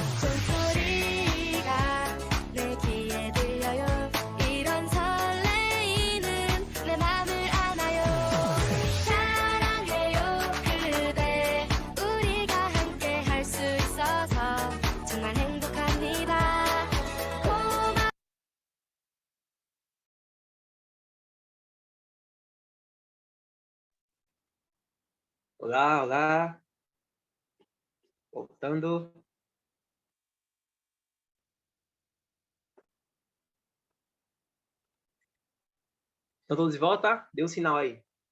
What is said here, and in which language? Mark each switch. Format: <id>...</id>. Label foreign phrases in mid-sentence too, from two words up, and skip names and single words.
<ko>종소리가 내 귀에 들려요. 이런 설레이는 내 맘을 안아요. 사랑해요 그대 우리가 함께 할 수 있어서 정말 행복합니다.</ko> <pt>Olá, olá. Voltando. Estão todos de volta? Dê um sinal aí.</pt>